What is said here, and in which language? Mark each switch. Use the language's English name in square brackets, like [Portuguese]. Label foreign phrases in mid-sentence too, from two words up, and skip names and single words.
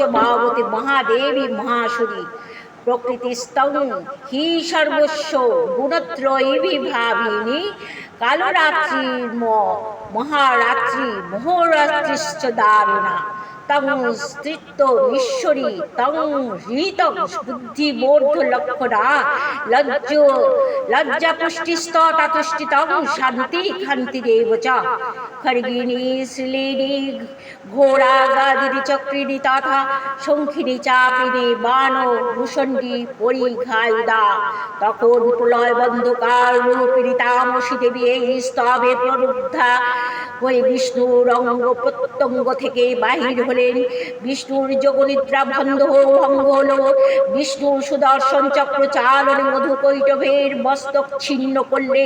[Sanskrit] ভাবতী মহাদেবী মহাসুরী প্রকৃতিস্তং হি সর্বস্ব গুণত্রয়ী বিভাবিনী কালরাত্রি মহারাত্রি মোহরাত্রিশ্চ দারুণা তং স্থিত ঈশ্বরী তং হৃতং বুদ্ধিবোধ লক্ষণা লজ্জা পুষ্টিস্ততা তুষ্টিতং শান্তি খান্তিরেব চ খড়গিনী শ্লীনী ঘোড়া গাদিনী চক্রিণী তথা শঙ্খিনী চাপিনী বাণ ভূষণ্ডী পরিঘায়ুদা। [Bangla] তখন প্রলয় বন্ধকার রূপিণী তামসী দেবী এই স্তবে প্ররুদ্ধা হয়ে বিষ্ণুর অঙ্গ প্রত্যঙ্গ থেকে বাহির হলেন। বিষ্ণুর যোগনিদ্রা ভঙ্গ হল। বিষ্ণুর সুদর্শন চক্র চালনে মধুকৈটভের মস্তক ছিন্ন করলেন।